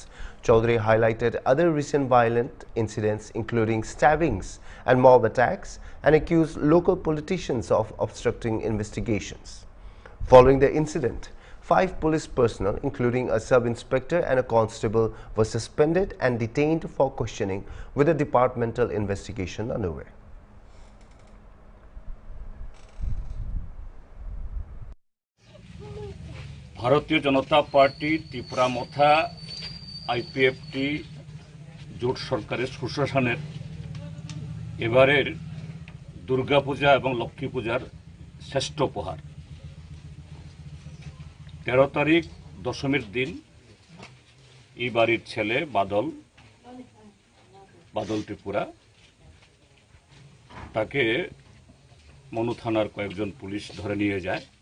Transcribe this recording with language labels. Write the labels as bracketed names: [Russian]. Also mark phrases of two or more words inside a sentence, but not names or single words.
[English] Chaudhary highlighted other recent violent incidents including stabbings and mob attacks and accused local politicians of obstructing investigations. Following the incident, 5 police personnel, including a sub-inspector and a constable, were suspended and detained for questioning with a departmental investigation underway. [Bangla] भारतीय जनता पार्टी त्रिपुरा मथा आईपीएफटी জোট সরকারের সুশাসনের এবারের দুর্গা পূজা এবং লক্ষ্মী পূজার শ্রেষ্ঠ উপহার 13 তারিখ দশমীর দিন এই বাড়ির ছেলে বাদল ত্রিপুরা তাকে মনু থানার কয়েকজন পুলিশ ধরে নিয়ে যায়।